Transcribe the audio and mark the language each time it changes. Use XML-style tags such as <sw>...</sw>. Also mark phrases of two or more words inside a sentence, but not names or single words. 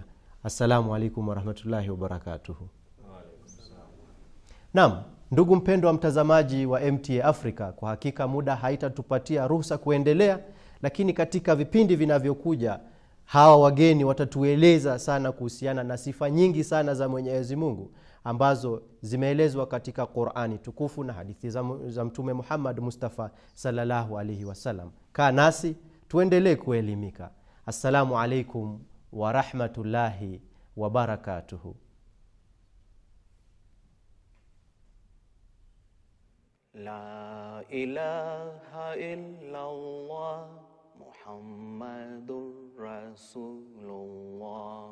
<ar>السلام عليكم ورحمة الله وبركاته.</ar> <sw>Naam, ndugu mpendwa mtazamaji wa MTA Africa, kwa hakika muda haitatupatia ruhusa kuendelea, lakini katika vipindi vinavyokuja hawa wageni watatueleza sana kuhusiana na sifa nyingi sana za Mwenyezi Mungu ambazo zimeelezwa katika Qur'ani tukufu na hadithi za Mtume Muhammad Mustafa</sw> <ar>صلى الله عليه وسلم.</ar> <sw>Kaa nasi tuendelee kuelimika.</sw> <ar>السلام عليكم ورحمة الله وبركاته. لا إله إلا الله محمد رسول الله.</ar>